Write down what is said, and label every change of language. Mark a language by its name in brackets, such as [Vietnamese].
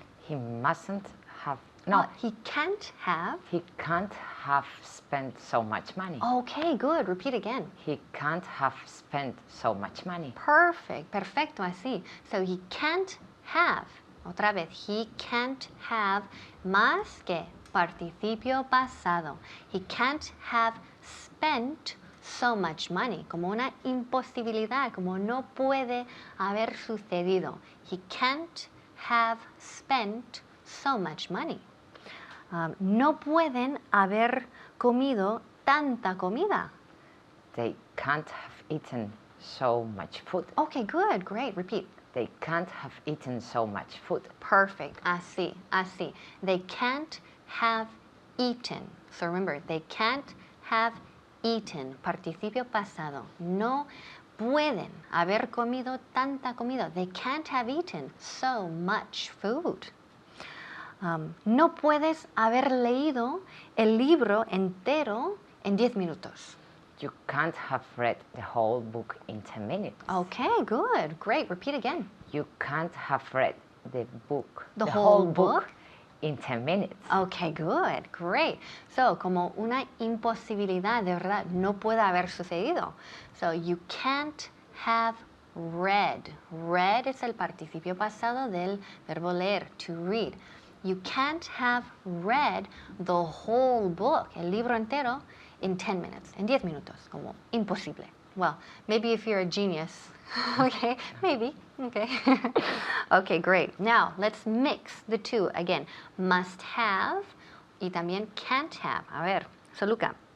[English] He mustn't have. No, he can't have. He can't have spent so much money. Okay, good. Repeat again. He can't have spent so much money. Perfect. [Spanish] Perfecto, así. [English] So he can't have. [Spanish] Otra vez. [English] He can't have [Spanish] más que participio pasado. [English] He can't have spent so much money. [Spanish] Como una imposibilidad. Como no puede haber sucedido. [English] He can't have spent so much money. [Spanish] No pueden haber comido tanta comida. [English] They can't have eaten so much food. Okay, good, great. Repeat. They can't have eaten so much food. Perfect. [Spanish] Así, así. [English] They can't have eaten. So remember, they can't have eaten. [Spanish] Participio pasado. No pueden haber comido tanta comida. [English] They can't have eaten so much food. [Spanish] No puedes haber leído el libro entero en 10 minutos. [English] You can't have read the whole book in 10 minutes. Okay, good, great. Repeat again. You can't have read the book, The whole book? in 10 minutes. Okay, good, great. [Spanish] So, como una imposibilidad, de verdad, no puede haber sucedido. [English] So, you can't have read. Read [Spanish] es el participio pasado del verbo leer, [English] to read. You can't have read the whole book, [Spanish] el libro entero, [English] in 10 minutes, [Spanish] en 10 minutos, como imposible. [English] Well, maybe if you're a genius, okay, maybe, okay. Okay, great. Now, let's mix the two again. Must have [Spanish] y también [English] can't have. [Spanish] A ver, [English] so Luca.